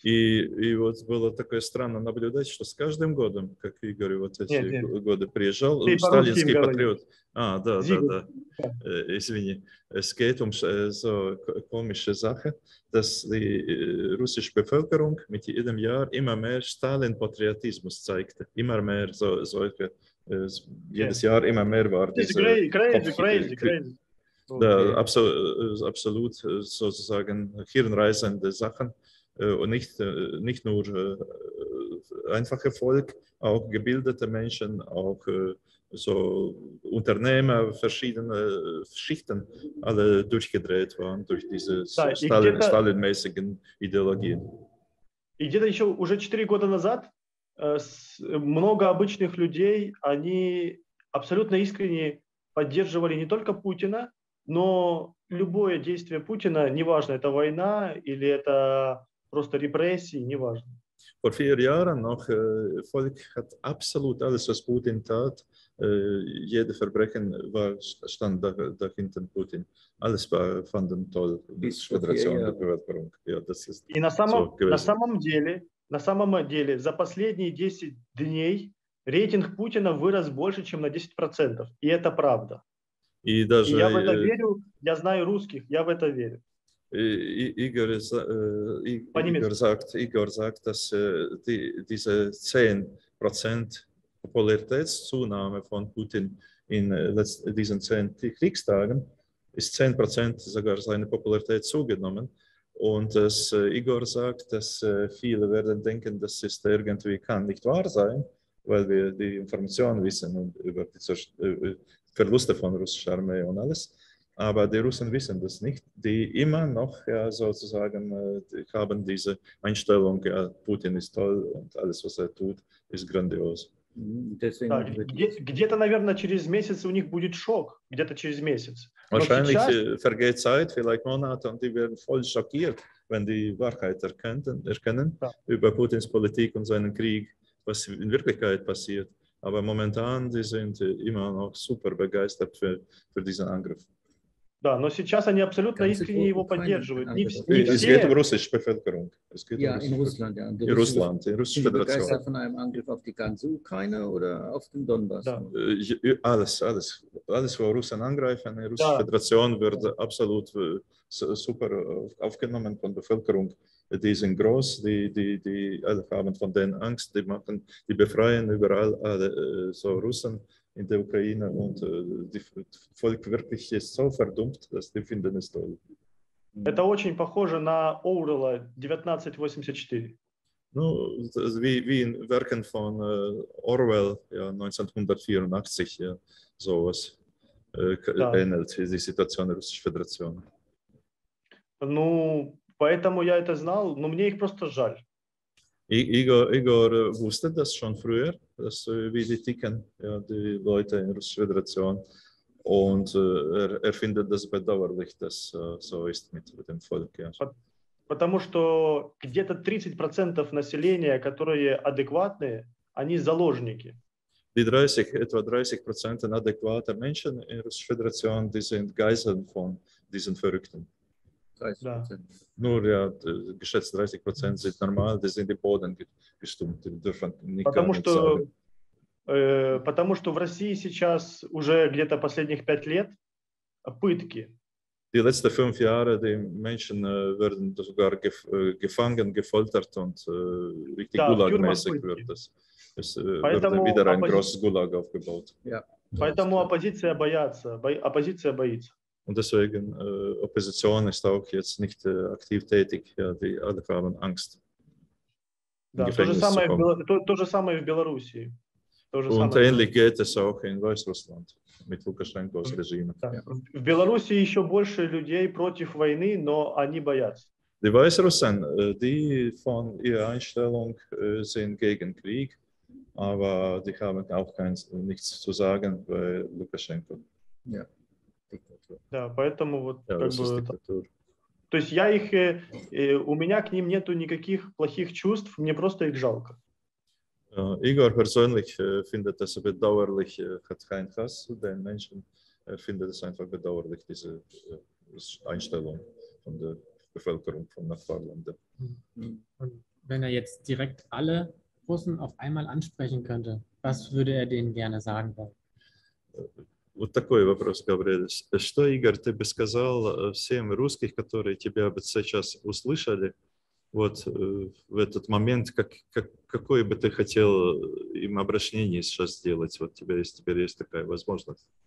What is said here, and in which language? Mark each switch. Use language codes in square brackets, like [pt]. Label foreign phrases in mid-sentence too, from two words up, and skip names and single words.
[ru] И вот было такое странно наблюдать, что с каждым годом, как Игорь вот эти Нет. годы приезжал, Ты сталинский по-русски патриот. Да. Зигмунд. Извини. [de] Es geht um so komische Sache, dass die russische Bevölkerung mit jedem Jahr immer mehr Stalin-Patriotismus zeigte. Immer mehr solche, jedes Jahr immer mehr war It's diese crazy. Da, absolut sozusagen hirnreißende Sachen und nicht nur einfache Volk, auch gebildete Menschen, auch so Unternehmer, verschiedene Schichten, alle durchgedreht waren durch diese Stalin-mäßigen Ideologien. [ru] И где-то еще уже 4 года назад много обычных людей, они абсолютно искренне поддерживали не только Путина, но любое действие Путина, неважно, это война или это просто репрессии, неважно. [de] Vor 4 Jahren noch, Volk hat absolut alles, was Putin tat, jede Verbrechen stand dahinter Putin. Alles fanden toll, die Föderation der Bevölkerung. Ja, das ist [ru] И на самом деле, за последние 10 дней рейтинг Путина вырос больше, чем на 10%. И это правда. И даже, я в это верю, я знаю русских, я в это верю. [de] Igor sagt, dass diese 10% Popularitätszunahme von Putin in diesen 10 Kriegstagen ist 10% sogar seine Popularität zugenommen. Und dass Igor sagt, dass viele werden denken, das ist irgendwie kann nicht wahr sein, weil wir die Informationen wissen über die Verluste von russischer Armee und alles. Aber die Russen wissen das nicht. Die immer noch sozusagen haben diese Einstellung, ja, Putin ist toll und alles, was tut, ist grandios. [ru] Да, где-то, наверное, через месяц у них будет шок. Где-то через месяц. [de] Wahrscheinlich vergeht Zeit, vielleicht Monate, und die werden voll schockiert, wenn die Wahrheit erkennen über Putins Politik und seinen Krieg, was in Wirklichkeit passiert. Aber momentan, die sind immer noch super begeistert für diesen Angriff. [ru] Да, но сейчас они абсолютно искренне его поддерживают. Не [de] Es geht um russische Bevölkerung. Ja, in Russland, ja. In Russland, in Russische Sind Sie Föderation. begeistert von einem Angriff auf die ganze Ukraine oder auf den Donbass? [ru] Да. [de] Alles, wo Russen angreifen, die Russische Föderation wird absolut super aufgenommen von der Bevölkerung. Die sind groß, die alle haben von denen Angst, die befreien überall alle so Russen in der Ukraine, und das Volk wirklich ist so verdummt, dass die finden es toll. [ru] Это очень похоже на Оруэлла 1984. Ну, [de] wie in Werken von Orwell, ja, 1984, ja, sowas ähnelt die Situation der Russischen Föderation. [ru] Ну, поэтому я это знал, но мне их просто жаль. [de] Igor wusste das schon früher, wie die ticken, ja, die Leute in der Russischen Föderation. Und er findet das bedauerlich, dass so ist mit dem Volk. Ja. [ru] Потому что где-то 30% населения, которые адекватные, они заложники. [de] Die etwa 30% adäquater Menschen in der Russischen Föderation, die sind Geiseln von diesen Verrückten. 30%. [ru] Да. [de] Nur ja, geschätzt 30% sind normal, die sind im Boden gestummt. Die dürfen nicht [ru] Потому [de] gar nichts sagen. [ru] Потому что в России сейчас уже где-то последних 5 лет пытки. [de] Die letzten 5 Jahre, die Menschen werden sogar gefangen, gefoltert und richtig Gulag-mäßig wird das. Es wird wieder ein großes Gulag aufgebaut. Ja. [ru] Поэтому оппозиция боится. [de] Und deswegen, Opposition ist auch jetzt nicht aktiv tätig. Ja, die alle haben Angst. [ru] Да, то же самое в Белоруссии. [de] Und ähnlich geht es auch in Weißrussland mit Lukaschenkos Regime. [ru] Да. В Беларуси еще больше людей против войны, но они боятся. [de] Die Weißrussen, die von ihrer Einstellung sind gegen Krieg, aber die haben auch nichts zu sagen bei Lukaschenko. Ja. [ru] Да, поэтому вот [de] Ja, [ru] как [de] das ist [ru] бы. [de] Diktatur. [ru] То есть у меня к ним нету никаких плохих чувств, мне просто их жалко. [de] Igor persönlich findet das bedauerlich, hat keinen Hass zu den Menschen, findet es einfach bedauerlich, diese Einstellung von der Bevölkerung von Nachbarländern. Und wenn er jetzt direkt alle Russen auf einmal ansprechen könnte, was würde er denen gerne sagen wollen? [ru] Вот такой вопрос, Габриэль. Что, Игорь, ты бы сказал всем русских, которые тебя сейчас услышали, вот в этот момент, какое бы ты хотел им обращение сейчас сделать? Вот теперь есть такая возможность.